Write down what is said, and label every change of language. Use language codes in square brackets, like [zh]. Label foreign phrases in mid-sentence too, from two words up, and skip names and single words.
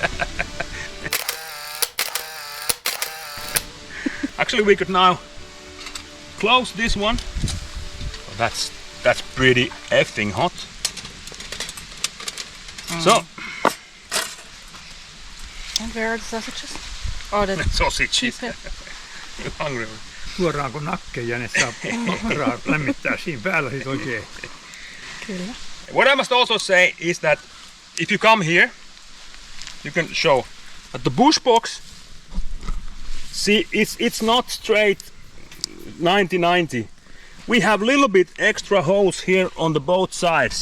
[en] Actually, we could now close this one. Oh, that's pretty effing hot. So. And where are the sausages? Or the sausages. You're hungry. [fi] Suoraanko nakkeja ne saa makkaraa lämmittää siinä päällä sit oikein. Kyllä. [en] What I must also say is that if you come here, you can show that the Bushbox, see, it's not straight 90-90. We have a little bit extra holes here on the both sides.